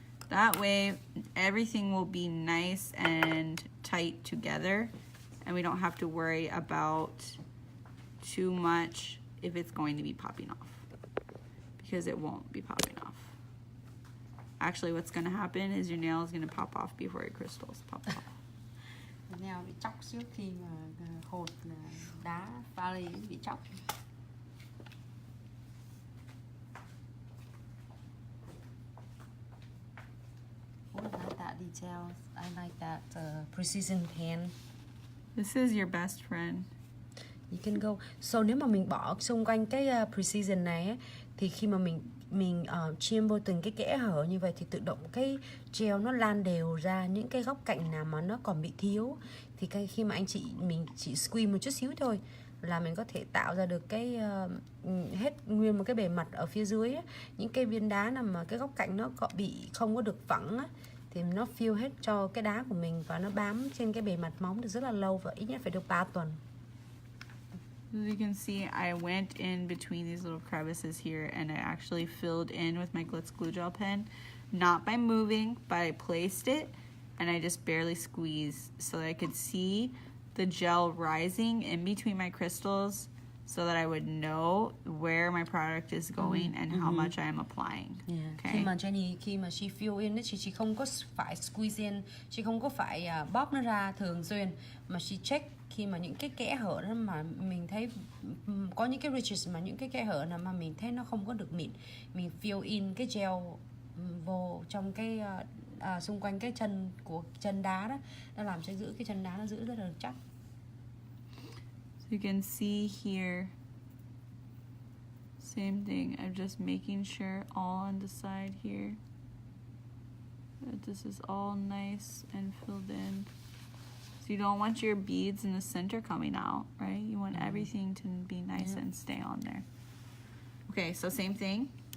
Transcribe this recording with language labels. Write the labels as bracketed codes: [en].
[en] That way everything will be nice and tight together and we don't have to worry about too much if it's going to be popping off, because it won't be popping off. Actually, what's going to happen is your nail is going to pop off before your crystals pop off. [vi] Nail bị chóc trước khi mà hột đá pha lê bị chóc. [en] details. I like that precision pen. This is your best friend. You can go. [vi] So nếu mà mình bỏ xung quanh cái precision này ấy, thì khi mà mình chêm vô từng cái kẽ hở như vậy thì tự động cái gel nó lan đều ra những cái góc cạnh nào mà nó còn bị thiếu, thì khi mà mình chỉ squeeze một chút xíu thôi là mình có thể tạo ra được cái hết nguyên một cái bề mặt ở phía dưới ấy. Những cái viên đá nào mà cái góc cạnh nó không có được phẳng á, thì nó fill hết cho cái đá của mình và nó bám trên cái bề mặt móng được rất là lâu, và ít nhất phải được 3 tuần. [en] As you can see, I went in between these little crevices here and I actually filled in with my Glitz glue gel pen, not by moving, but I placed it and I just barely squeezed so that I could see the gel rising in between my crystals so that I would know where my product is going and how much I am applying. Yeah. Okay. [vi] Khi mà she fill in ấy, chị không có phải squeeze in, chị không có phải bóp nó ra thường xuyên, mà she check khi mà những cái kẽ hở đó mà mình thấy có những cái ridges, mà những cái kẽ hở nào mà mình thấy nó không có được mịn, mình fill in cái gel vô trong cái xung quanh cái chân của chân đá đó, nó làm cho giữ cái chân đá nó giữ rất là chắc. [en] So you can see here, same thing. I'm just making sure all on the side here that this is all nice and filled in. So you don't want your beads in the center coming out, right? You want everything to be nice and stay on there. Okay, so same thing.